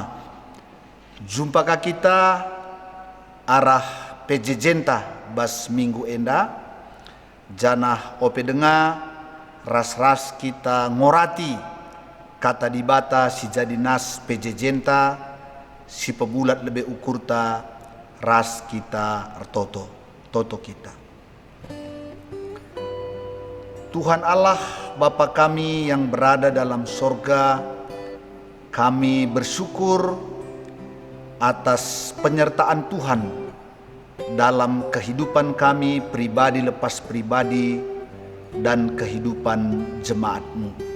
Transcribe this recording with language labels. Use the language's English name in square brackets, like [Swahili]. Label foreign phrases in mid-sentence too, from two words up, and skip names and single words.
[Batak Karo] Jumpakah kita arah PJ Jenta bas minggu enda janah ope denga ras-ras kita ngorati kata dibata si jadi nas PJ Jenta si pebulat lebih ukurta ras kita toto kita. [Indonesian] Tuhan Allah Bapa kami yang berada dalam sorga, kami bersyukur atas penyertaan Tuhan dalam kehidupan kami pribadi lepas pribadi dan kehidupan jemaat-Mu.